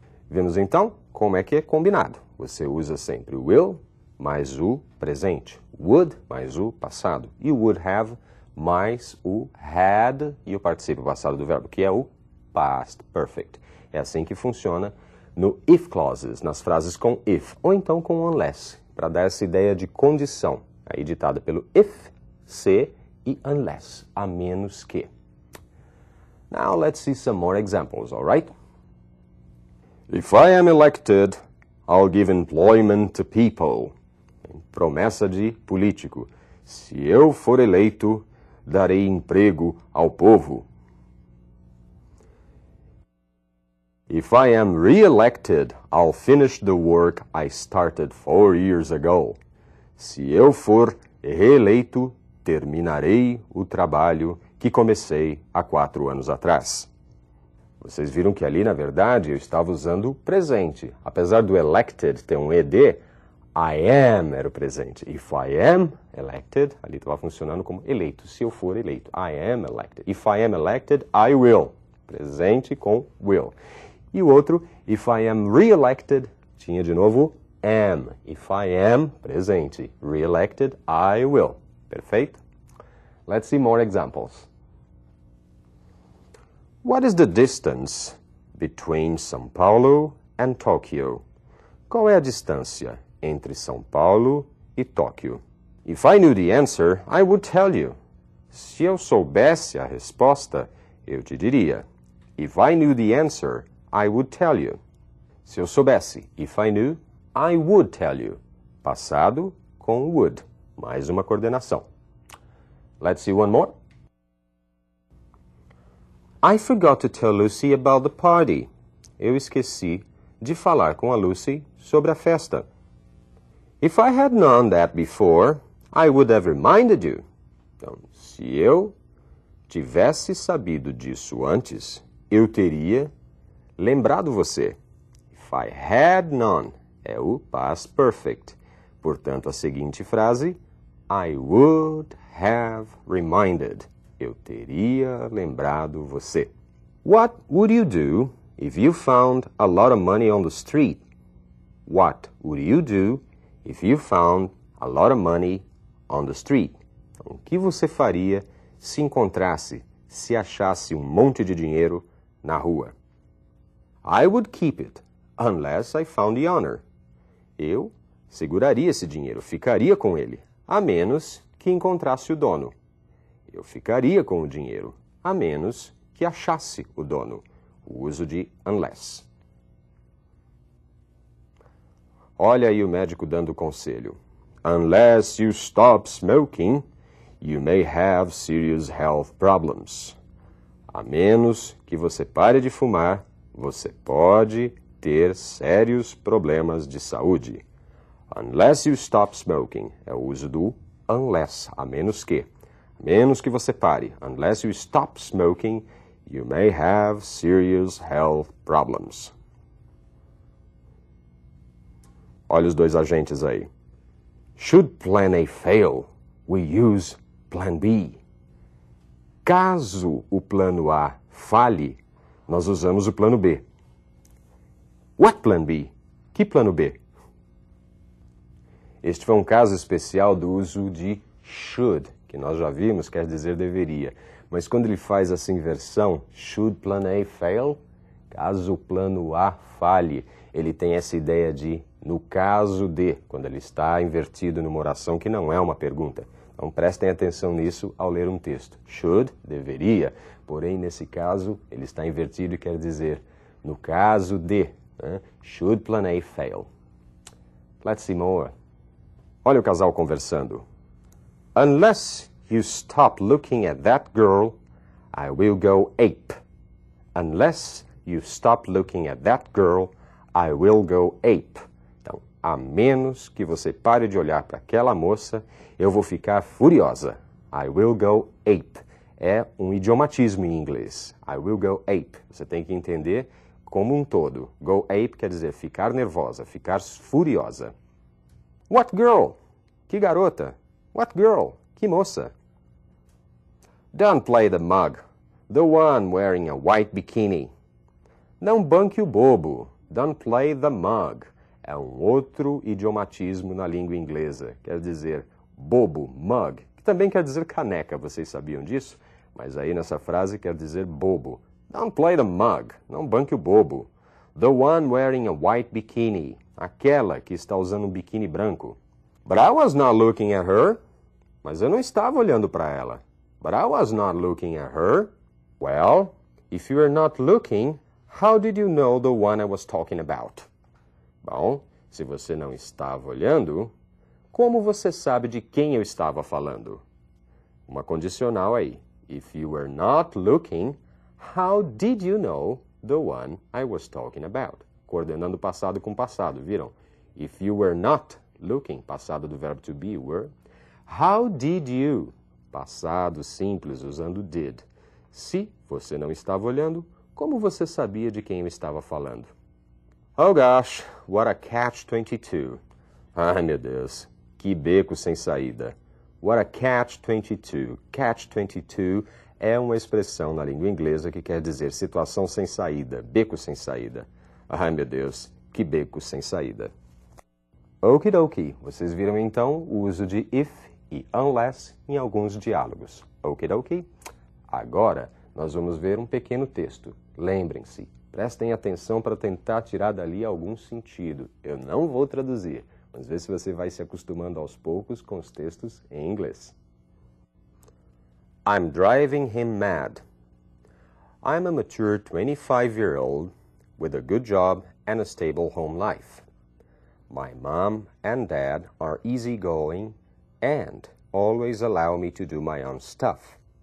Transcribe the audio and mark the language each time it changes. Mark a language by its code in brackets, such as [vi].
[pt] Vemos então como é que é combinado. Você usa sempre o will mais o presente, would mais o passado e o would have mais o had e o particípio passado do verbo, que é o past perfect. É assim que funciona no if clauses, nas frases com if, ou então com unless, para dar essa ideia de condição, aí ditada pelo if, se e unless, a menos que. [en] Now let's see some more examples, all right? If I am elected, I'll give employment to people. [pt] Promessa de político. Se eu for eleito, darei emprego ao povo. [en] If I am re-elected, I'll finish the work I started 4 years ago. [pt] Se eu for reeleito, terminarei o trabalho que comecei há 4 anos atrás. Vocês viram que ali, na verdade, eu estava usando o presente. Apesar do elected ter um ed, I am era o presente. [en] If I am elected, [pt] ali estava funcionando como eleito, se eu for eleito. [en] I am elected. If I am elected, I will. [pt] Presente com will. E o outro, [en] if I am re-elected, [pt] tinha de novo am. [en] If I am, presente. Re-elected, I will. [pt] Perfeito? [en] Let's see more examples. What is the distance between São Paulo and Tokyo? [pt] Qual é a distância entre São Paulo e Tóquio? [en] If I knew the answer, I would tell you. [pt] Se eu soubesse a resposta, eu te diria. [en] If I knew the answer, I would tell you. [pt] Se eu soubesse, [en] if I knew, I would tell you. [pt] Passado com would. Mais uma coordenação. [en] Let's see one more. I forgot to tell Lucy about the party. [pt] Eu esqueci de falar com a Lucy sobre a festa. [en] If I had known that before, I would have reminded you. [pt] Então, se eu tivesse sabido disso antes, eu teria lembrado você. [en] If I had known é o past perfect. [pt] Portanto, a seguinte frase, [en] I would have reminded. [pt] Eu teria lembrado você. [en] What would you do if you found a lot of money on the street? What would you do if you found a lot of money on the street? [pt] Então, o que você faria se encontrasse, se achasse um monte de dinheiro na rua? [en] I would keep it unless I found the honor. [pt] Eu seguraria esse dinheiro, ficaria com ele, a menos que encontrasse o dono. Eu ficaria com o dinheiro, a menos que achasse o dono. O uso de unless. Olha aí o médico dando conselho. [en] Unless you stop smoking, you may have serious health problems. [pt] A menos que você pare de fumar, você pode ter sérios problemas de saúde. Unless you stop smoking é o uso do unless, a menos que. A menos que você pare. [en] Unless you stop smoking, you may have serious health problems. [pt] Olha os dois agentes aí. [en] Should plan A fail, we use plan B. [pt] Caso o plano A falhe, nós usamos o plano B. [en] What plan B? [pt] Que plano B? Este foi um caso especial do uso de should, que nós já vimos, quer dizer deveria. Mas quando ele faz essa inversão, [en] should plan A fail, [pt] caso o plano A falhe, ele tem essa ideia de no caso de, quando ele está invertido numa oração que não é uma pergunta. Então prestem atenção nisso ao ler um texto. Should, deveria, porém nesse caso ele está invertido e quer dizer no caso de, né? [en] Should plan A fail. Let's see more. [pt] Olha o casal conversando. [en] Unless you stop looking at that girl, I will go ape. Unless you stop looking at that girl, I will go ape. [pt] Então, a menos que você pare de olhar para aquela moça, eu vou ficar furiosa. [en] I will go ape. [pt] É um idiomatismo em inglês. [en] I will go ape. [pt] Você tem que entender como um todo. Go ape quer dizer ficar nervosa, ficar furiosa. [en] What girl? [pt] Que garota? [en] What girl? [pt] Que moça? [en] Don't play the mug. The one wearing a white bikini. [pt] Não banque o bobo. [en] Don't play the mug. [pt] É um outro idiomatismo na língua inglesa. Quer dizer bobo, mug, que também quer dizer caneca. Vocês sabiam disso? Mas aí nessa frase quer dizer bobo. [en] Don't play the mug. [pt] Não banque o bobo. [en] The one wearing a white bikini. [pt] Aquela que está usando um biquíni branco. [en] But I was not looking at her. [pt] Mas eu não estava olhando para ela. [en] But I was not looking at her. [pt] Well, [en] if you were not looking, how did you know the one I was talking about? [pt] Bom, se você não estava olhando, como você sabe de quem eu estava falando? Uma condicional aí. [en] If you were not looking, how did you know the one I was talking about? [pt] Coordenando passado com passado, viram? [en] If you were not looking, [pt] passado do verbo to be, were. [en] How did you? [pt] Passado simples, usando did. Se você não estava olhando, como você sabia de quem eu estava falando? [en] Oh gosh, what a catch-22. [pt] Ai, meu Deus, que beco sem saída. [en] What a catch-22. [pt] Catch-22 é uma expressão na língua inglesa que quer dizer situação sem saída, beco sem saída. Ai, meu Deus, que beco sem saída. Okidoki, vocês viram então o uso de if e unless em alguns diálogos. Okidoki? Agora nós vamos ver um pequeno texto. Lembrem-se, prestem atenção para tentar tirar dali algum sentido. Eu não vou traduzir, mas vê se você vai se acostumando aos poucos com os textos em inglês. [en] I'm driving him mad. I'm a mature 25-year-old with a good job and a stable home life. My mom and dad are easygoing and always allow me to do my own stuff.